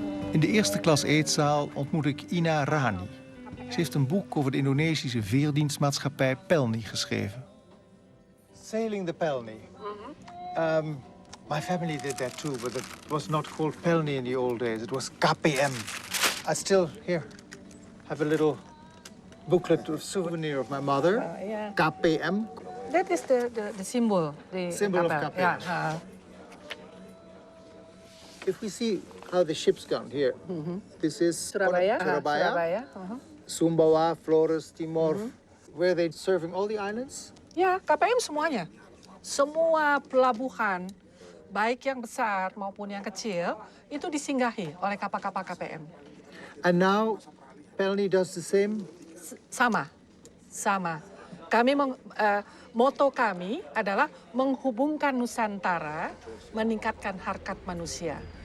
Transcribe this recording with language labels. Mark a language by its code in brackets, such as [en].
[nl] In de eerste klas eetzaal ontmoet ik Ina Rani. Ze heeft een boek over de Indonesische veerdienstmaatschappij Pelni geschreven. [en] Sailing the Pelni. My family did that too, but it was not called Pelni in the old days. It was KPM. I still here have a little booklet of souvenir of my mother. KPM. That is the symbol. The Symbol of KPM. Yeah. If we see how the ship's gone here, this is Surabaya. Sumbawa, Flores, Timor, where they're serving all the islands. [id] Ya, KPM semuanya. Semua pelabuhan, baik yang besar maupun yang kecil, itu disinggahi oleh kapal-kapal KPM. [en] And now, Pelni does the same? [id] Sama. Moto kami adalah menghubungkan Nusantara, meningkatkan harkat manusia.